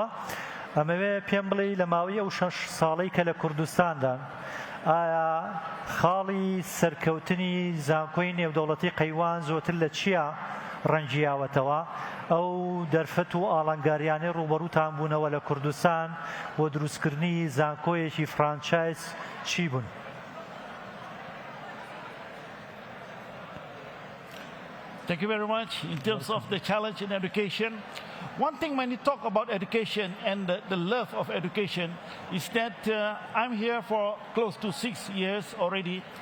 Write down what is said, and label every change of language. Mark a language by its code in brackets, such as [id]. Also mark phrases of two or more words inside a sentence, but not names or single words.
[ckb] ئەمەوێ پێم بڵێ لە ماوەی ئەو 6 ساڵەی کە لە کوردستاندان، ئایا خاڵی سەرکەوتنی زانکۆی نێودەوڵەتی قەیوان زۆرتر لە چییە ڕەنگیاوەتەوە؟ ئەو دەرفەت و ئاڵنگاریانەی ڕوبەڕووتان بوونەوە لە کوردستان بۆ دروستکردنی زانکۆیەکی فرانچایز چی بوون؟ [en] Thank you very much. In terms of the challenge in education, one thing when you talk about education and the love of education is that I'm here for close to 6 years already.